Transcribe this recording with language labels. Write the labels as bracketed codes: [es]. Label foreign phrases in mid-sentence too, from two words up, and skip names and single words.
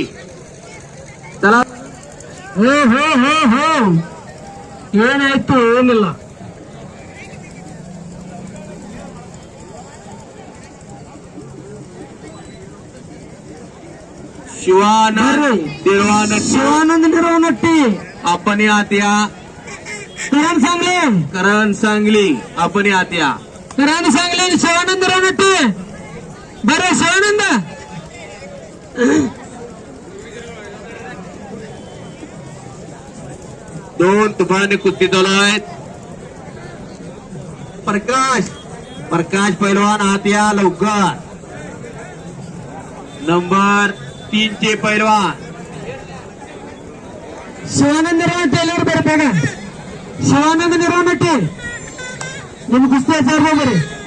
[mr] चला [kn] ಹೋ ಹೋ ಹೋ ಹೋ ಏನಾಯ್ತು ಏನಿಲ್ಲ. [mr] शिवानंद देवानंद, [kn] ಶಿವಾನಂದ ನಿರವನಟ್ಟಿ, [mr] आपण आत या. करण सांगली, करण सांगली, आपण आत या. करण सांगली, शिवानंद निरवनट्टी. बरं शिवानंद, दोन तुफाने कुस्ती चालू आहेत. प्रकाश पैलवान आत या लवकर. नंबर 3 चे पैलवान [kn] ಶಿವಾನಂದ ನಿರವನಟ್ಟಿ ಎಲ್ಲರೂ ಬರ್ರಿ ಬೇಗ. ಶಿವಾನಂದ ನಿರವನಟ್ಟಿ ನಿಮ್ ಕುಸ್ತಿ ಹಚ್ಚಾರ ಬರ್ರಿ.